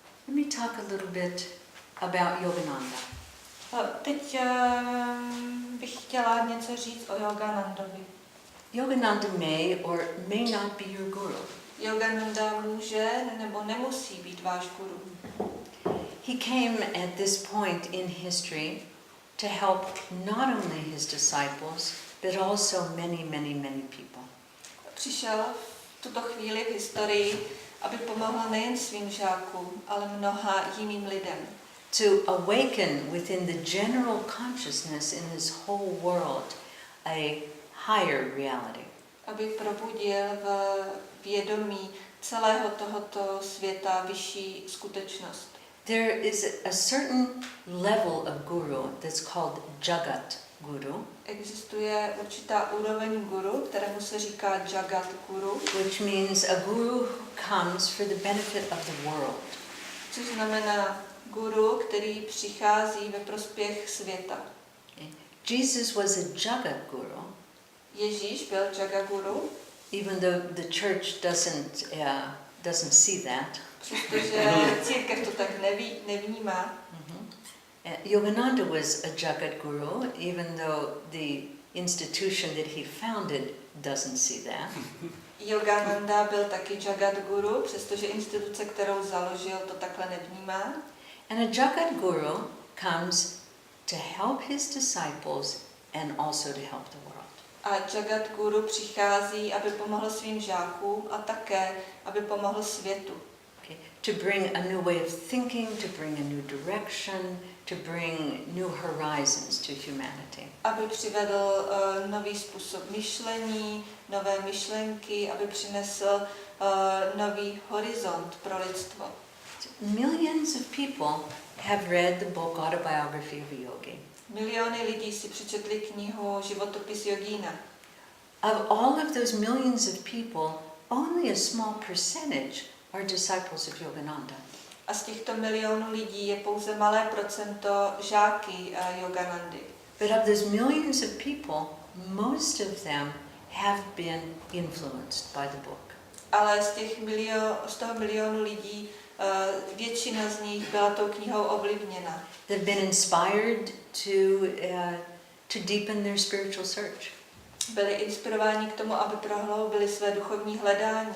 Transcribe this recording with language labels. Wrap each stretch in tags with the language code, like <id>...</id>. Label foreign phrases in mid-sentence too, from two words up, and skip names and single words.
<en>Let me talk a little bit about Jógananda.</en> <cs>Teď bych chtěla něco říct o Jóganandovi.</cs> <en>Jógananda may or may not be your guru.</en> <cs>Jógananda může nebo nemusí být váš guru.</cs> <en>He came at this point in history to help not only his disciples, but also many, many, many people.</en> <cs>Přišel v tuto chvíli v historii, aby pomohl nejen svým žákům, ale mnoha jiným lidem.</cs> <en>To awaken within the general consciousness in this whole world a higher reality.</en> <cs>Aby probudil v vědomí celého tohoto světa vyšší skutečnost.</cs> <en>There is a certain level of guru that's called Jagat Guru.</en> <cs>Existuje určitá úroveň guru, kterému se říká Jagat Guru,</cs> <en>Which means a guru who comes for the benefit of the world.</en> <cs>což znamená guru, který přichází ve prospěch světa.</cs> <en>Jesus was a Jagat Guru,</en> <cs>Ježíš byl Jagat Guru,</cs> <en>even though the church doesn't see that.</en> <cs>přestože církev to tak nevnímá.</cs> <en>Jógananda was a Jagat Guru, even though the institution that he founded doesn't see that.</en> <cs>Jógananda byl taky Jagat Guru, přestože instituce, kterou založil, to takhle nevnímá.</cs> <en>And a Jagat Guru comes to help his disciples and also to help the world.</en> <cs>A Jagat Guru přichází, aby pomohl svým žákům a také, aby pomohl světu.</cs> <en>Okay. To bring a new way of thinking, to bring a new direction, to bring new horizons to humanity.</en> <cs>Aby přivedl nový způsob myšlení, nové myšlenky, aby přinesl nový horizont pro lidstvo.</cs> <en>Millions of people have read the book Autobiography of a Yogi.</en> <cs>Miliony lidí si přečetli knihu Životopis jogína.</cs> <en>Of all of those millions of people, only a small percentage are disciples of Jógananda.</en> <cs>A z těchto milionů lidí je pouze malé procento žáky Jóganandy.</cs> <en>But of those millions of people, most of them have been influenced by the book.</en> <cs>Ale z toho milionu lidí většina z nich byla tou knihou ovlivněna.</cs> <en>They've been inspired to deepen their spiritual search.</en> <cs>Byli inspirováni k tomu, aby prohloubili své duchovní hledání.</cs>